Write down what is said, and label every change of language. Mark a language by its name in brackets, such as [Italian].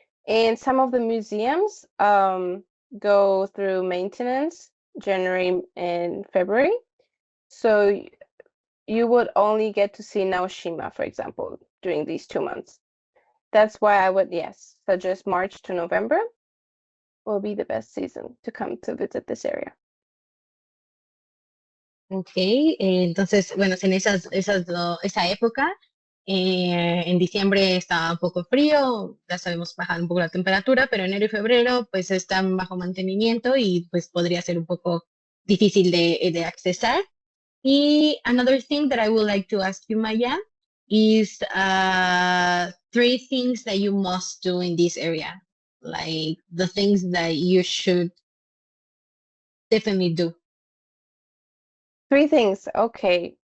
[English] And some of the museums go through maintenance January and February. So you would only get to see Naoshima, for example, during these 2 months. That's why I would, yes, suggest March to November will be the best season to come to visit this area. [Spanish] Ok, entonces, bueno, en esa época, en diciembre está un poco frío, ya sabemos bajar un poco la temperatura, pero enero y febrero pues están bajo mantenimiento y pues podría ser un poco difícil de accesar. [English] Y another thing that I would like to ask you, Maya, is 3 things that you must do in this area, like the things that you should definitely do. 3 things. Okay.